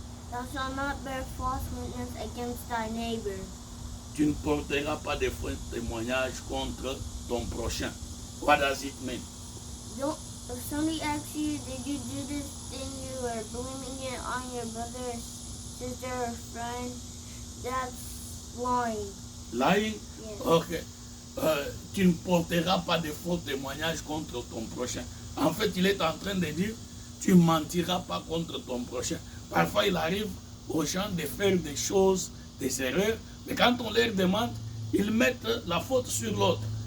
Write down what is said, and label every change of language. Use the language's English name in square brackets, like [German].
[English] Thou shalt not bear false witness against thy neighbor. [French] Tu ne porteras pas de faux témoignages contre ton prochain. [English] What does it mean? Don't. If somebody asks you, did you do this thing, you are blaming it on your brother, sister, or friend, that's lying. Lying? Yes. Ok. [French] Tu ne porteras pas de faux témoignages contre ton prochain. En fait, il est en train de dire, tu ne mentiras pas contre ton prochain. Parfois, il arrive aux gens de faire des choses, des erreurs, mais quand on leur demande, ils mettent la faute sur l'autre.